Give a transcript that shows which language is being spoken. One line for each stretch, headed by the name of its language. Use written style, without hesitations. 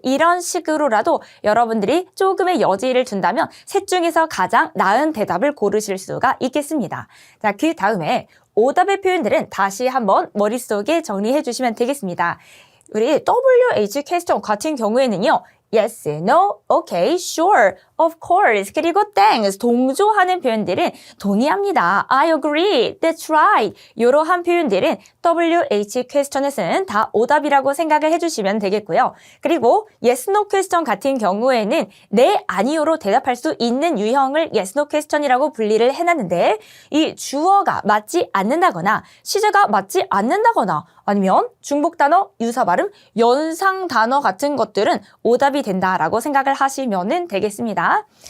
Korean: 이런 식으로라도 여러분들이 조금의 여지를 준다면 셋 중에서 가장 나은 대답을 고르실 수가 있겠습니다. 자, 그 다음에 오답의 표현들은 다시 한번 머릿속에 정리해 주시면 되겠습니다. 우리 WH 퀘스천 같은 경우에는요.
English: Yes, no, okay, sure, of course,
Korean: 그리고
English: thanks,
Korean: 동조하는 표현들은 동의합니다.
English: I agree, that's right.
Korean: 이러한 표현들은 WH 퀘스천에서는 다 오답이라고 생각을 해주시면 되겠고요. 그리고 yes, no 퀘스천 같은 경우에는 네, 아니요로 대답할 수 있는 유형을 yes, no 퀘스천이라고 분리를 해놨는데 이 주어가 맞지 않는다거나 시제가 맞지 않는다거나 아니면 중복 단어, 유사 발음, 연상 단어 같은 것들은 오답이 된다라고 생각을 하시면 되겠습니다.